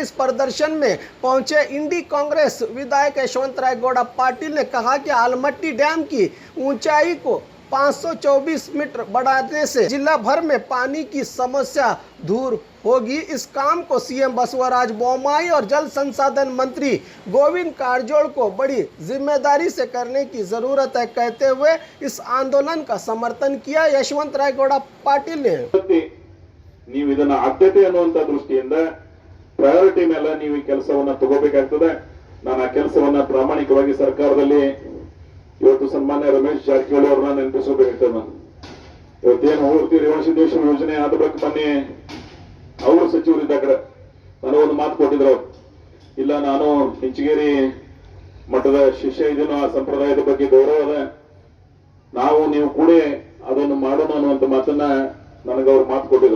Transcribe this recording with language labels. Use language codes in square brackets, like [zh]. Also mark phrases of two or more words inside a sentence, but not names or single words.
[hi] इस प्रदर्शन में पहुंचे इंडी कांग्रेस विधायक यशवंतराय गौड़ा पाटिल ने कहा कि आलमट्टी डैम की ऊंचाई को 524 मीटर बढ़ाने से जिला भर में पानी की समस्या दूर होगी। इस काम को सीएम बसवराज बोम्मई और जल संसाधन मंत्री गोविंद कारजोड़ को बड़ी जिम्मेदारी से करने की जरूरत है कहते हुए इस आंदोलन का समर्थन किया। यशवंतराय गौड़ा पाटिल ने [kn] ನೀವು ಇದನ್ನ ಆದ್ಯತೆ ಅನ್ನುವಂತ ದೃಷ್ಟಿಯಿಂದ ಪ್ರಯಾರಿಟಿ ಮೇಲೆ ನೀವು ಈ ಕೆಲಸವನ್ನ ತಗೋಬೇಕಾಗ್ತದೆ। ನಾನು ಆ ಕೆಲಸವನ್ನ ಪ್ರಾಮಾಣಿಕವಾಗಿ ಸರ್ಕಾರದಲ್ಲಿ ಇವತ್ತು ಸನ್ಮಾನ್ಯ ರಮೇಶ್ ಜಾರಕಿಹೊಳಿ ಅವರನ್ನ ನೆನಪಿಸಬೇಕಾಗ್ತದೆ। ನಾನು ಇವತ್ತೇನು ಮೂರ್ತಿ ರೇವಣ ಸಿದ್ದೇಶ್ವರ ಯೋಜನೆ ಆದ ಬಳಿಕ ಮೊನ್ನೆ ಅವರು ಸಚಿವರಿದ್ದ ಕಡೆ ನನಗೊಂದು ಮಾತು ಕೊಟ್ಟಿದ್ರು, ಇಲ್ಲ ನಾನು ಹಿಂಚಗೇರಿ ಮಠದ ಶಿಷ್ಯ ಇದನ್ನು ಆ ಸಂಪ್ರದಾಯದ ಬಗ್ಗೆ ಗೌರವ ಅದ, ನಾವು ನೀವು ಕೂಡ ಅದನ್ನು ಮಾಡೋಣ ಅನ್ನುವಂತ ಮಾತನ್ನ ನನಗೆ ಅವ್ರು ಮಾತು ಕೊಟ್ಟಿದ್ರು।